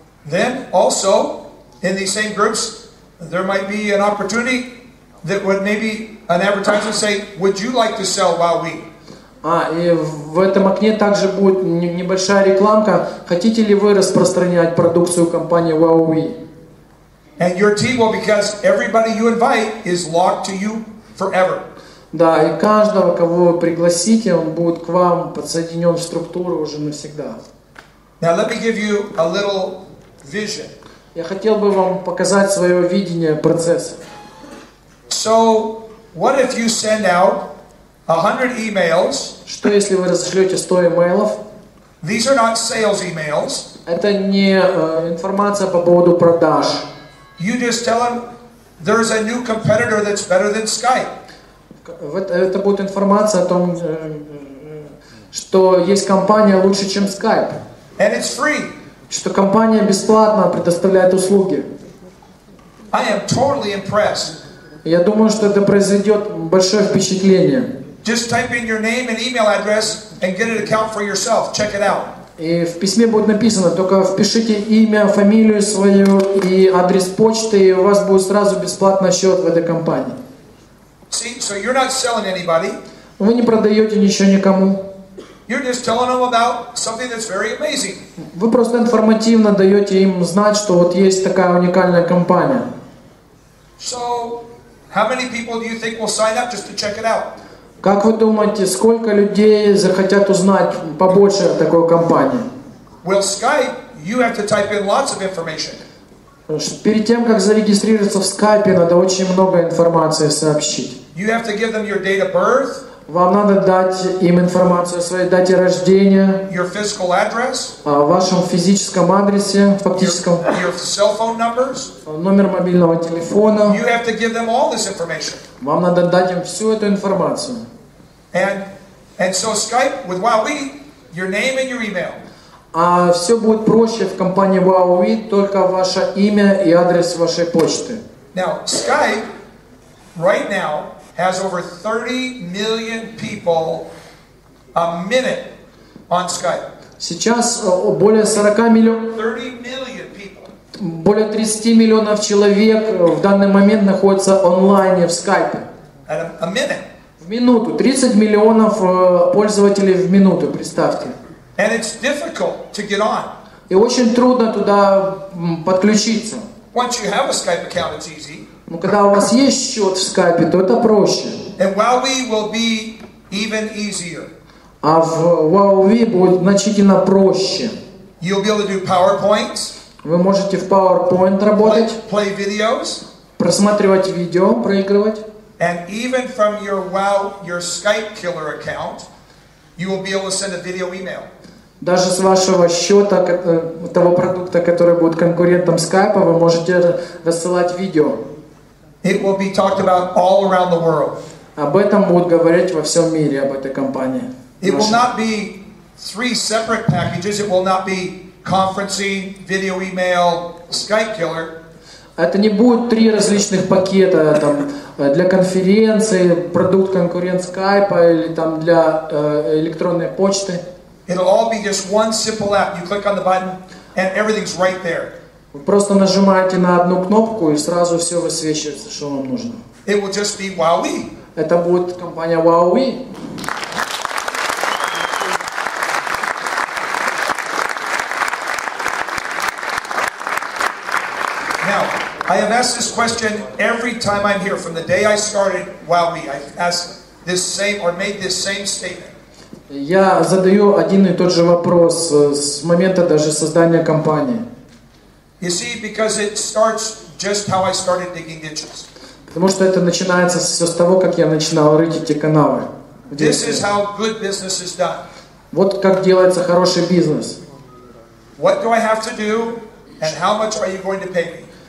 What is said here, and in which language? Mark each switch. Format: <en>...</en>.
<en>Then also, in these same groups, there might be an opportunity that would maybe an advertiser say, would you like to sell Huawei?</en> <ru>И в этом окне также будет небольшая рекламка. Хотите ли вы распространять продукцию компании Huawei?</ru> <en>And your team will, because everybody you invite is locked to you forever.</en> <ru>Да, и каждого, кого вы пригласите, он будет к вам подсоединен в структуру уже навсегда.</ru> <en>Now let me give you a little vision.</en> <ru>Я хотел бы вам показать свое видение процесса.</ru> <en>So, what if you send out 100 emails?</en> <ru>Что если вы разошлете 100 имейлов?</ru> <en>These are not sales emails.</en> <ru>Это не информация по поводу продаж.</ru> <en>You just tell them there's a new competitor that's better than Skype.</en> <ru>Это будет информация о том, что есть компания лучше, чем Skype.</ru> <en>And it's free.</en> <ru>Что компания бесплатно предоставляет услуги.</ru> <en>I am totally impressed.</en> <ru>Я думаю, что это произведет большое впечатление.</ru> <en>Just type in your name and email address and get an account for yourself. Check it out.</en> <ru>И в письме будет написано, только впишите имя, фамилию свою и адрес почты, и у вас будет сразу бесплатный счет в этой компании.</ru> <en>See, so you're not selling anybody.</en> <ru>Вы не продаете ничего никому.</ru> <en>You're just telling them about something that's very amazing.</en> <ru>Вы просто информативно даете им знать, что вот есть такая уникальная компания.</ru> <en>So, how many people do you think will sign up just to check it out?</en> <ru>Как вы думаете, сколько людей захотят узнать побольше о такой компании?</ru> <en>Well, Skype, you have to type in lots of information.</en> <ru>Перед тем, как зарегистрироваться в Skype, надо очень много информации сообщить.</ru> <en>You have to give them your date of birth.</en> <ru>Вам надо дать им информацию о своей дате рождения,</ru> <en>Your physical address,</en> <ru>о вашем физическом адресе, фактическом,</ru> <en>your cell phone numbers.</en> <ru>номер мобильного телефона.</ru> <en>You have to give them all this information.</en> <ru>Вам надо дать им всю эту информацию.</ru> <en>And so Skype with WowWe, your name and your email.</en> <ru>А все будет проще в компании WowWe, только ваше имя и адрес вашей почты.</ru> <en>Now, Skype, right now, has over 30 million people a minute on Skype.</en> <ru>Сейчас более 40 миллионов,</ru> <en>30 million people.</en> <ru>более 30 миллионов человек в данный момент находятся онлайн в Skype.</ru> <en>At a minute.</en> <ru>В минуту. 30 миллионов пользователей в минуту, представьте.</ru> <en>And it's difficult to get on.</en> <ru>И очень трудно туда подключиться.</ru> <en>Once you have a Skype account, it's easy.</en> <ru>Но когда у вас есть счет в Skype, то это проще.</ru> <en>And WowWe will be even easier.</en> <ru>А в WowWe будет значительно проще.</ru> <en>You'll be able to do PowerPoints.</en> <ru>Вы можете в PowerPoint работать,</ru> <en>play videos,</en> <ru>просматривать видео, проигрывать.</ru> <en>And even from your Skype killer account, you will be able to send a video email.</en> <ru>Даже с вашего счета того продукта, который будет конкурентом Skype, вы можете рассылать видео.</ru> <en>It will be talked about all around the world.</en> <ru>Об этом будут говорить во всем мире, об этой компании.</ru> <en>It will not be 3 separate packages. It will not be conferencing, video email, Skype killer.</en> <ru>Это не будет 3 различных пакета там, для конференции, продукт конкурент Skype или там для электронной почты.</ru> <en>It'll all be just one simple app. You click on the button and everything's right there.</en> <ru>Вы просто нажимаете на одну кнопку и сразу все высвечивается, что вам нужно.</ru> <en>It will just be WowWe.</en> <ru>Это будет компания WowWe.</ru> <en>I have asked this question every time I'm here. From the day I started WowWe, I've asked this same or made this same statement.</en> <ru>Я задаю один и тот же вопрос с момента даже создания компании.</ru> <en>You see, because it starts just how I started digging ditches.</en> <ru>Потому что это начинается все с того, как я начинал рыть эти канавы.</ru> <en>This is how good business is done.</en> <ru>Вот как делается хороший бизнес.</ru> <en>What do I have to do, and how much are you going to pay me?</en>